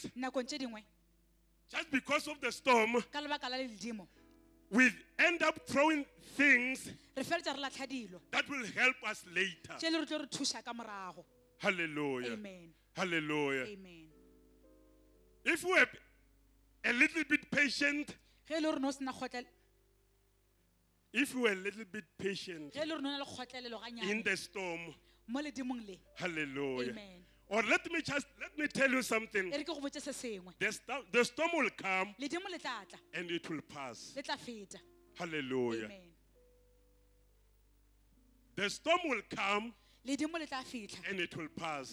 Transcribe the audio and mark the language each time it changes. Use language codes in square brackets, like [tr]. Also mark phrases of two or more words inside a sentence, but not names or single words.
[nso] nakong tše dingwe [en] just because of the storm, [nso] ka lebaka la ledimo [en] we end up throwing things [nso] re feletša re latlha dilo [en] that will help us later. [nso] tše le re tlo re thuša ka morago. [en] Hallelujah. Amen. Hallelujah. Amen. If we are a little bit patient, [nso] ge e le gore no sena kgotlele [en] if we are a little bit patient [nso] ge e le gore no na le kgotlelelo [en] in [nso] ganyane [en] the storm, [nso] mo ledimong le. [en] hallelujah, Amen. Or let me tell you something. The storm will come and it will pass. Hallelujah. Amen. The storm will come and it will pass.